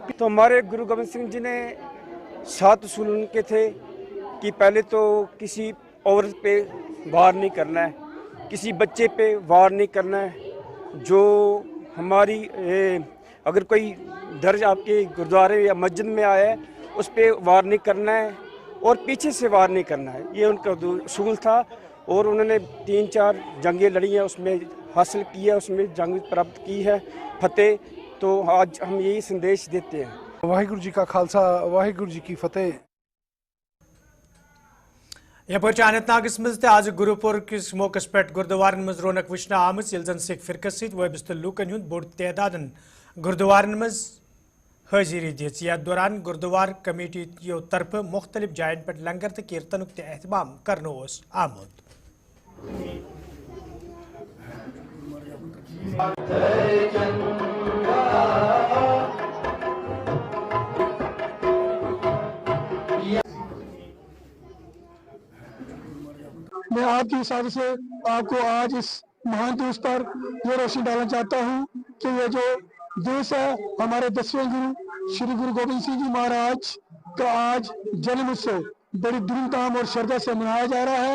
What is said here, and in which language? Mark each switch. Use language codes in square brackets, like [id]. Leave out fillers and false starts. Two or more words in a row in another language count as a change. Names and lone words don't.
[hi] तो हमारे गुरु गोबिंद सिंह जी ने 7 उसूल उनके थे कि पहले तो किसी औरत पे वार नहीं करना है, किसी बच्चे पे वार नहीं करना है, जो हमारी अगर कोई दर्ज आपके गुरुद्वारे या मस्जिद में आया है उस पे वार नहीं करना है, और पीछे से वार नहीं करना है। ये उनका उसूल था। और उन्होंने 3-4 जंगें लड़ी हैं, उसमें हासिल की है, उसमें जंग प्राप्त की है, फतेह। तो आज हम यही संदेश देते हैं। वाहिगुरु जी का खालसा, वाहिगुरु जी की फतेह। [ks] यपर अनंतनागस मज आज गुरुपुर किस मौकस पे गुरुद्वारन मज रौनक वुचन आम जन सिख फिरकस सत वबस्त लूकन हुंद बोड़ तादादन गुरुद्वारन मज हाजिरी दिच। यथ दौरान गुरुद्वार कमेटी तरफ मुख्तलिफ जायन पे लंगर तो कीर्तन एहतमाम करना आमुद। [hi] मैं आपकी साथ से आपको आज इस महान दिवस पर ये रोशनी डालना चाहता हूँ कि ये जो दिवस है हमारे 10वें गुरु श्री गुरु गोबिंद सिंह जी महाराज का आज जन्म उत्सव बड़ी धूमधाम और श्रद्धा से मनाया जा रहा है।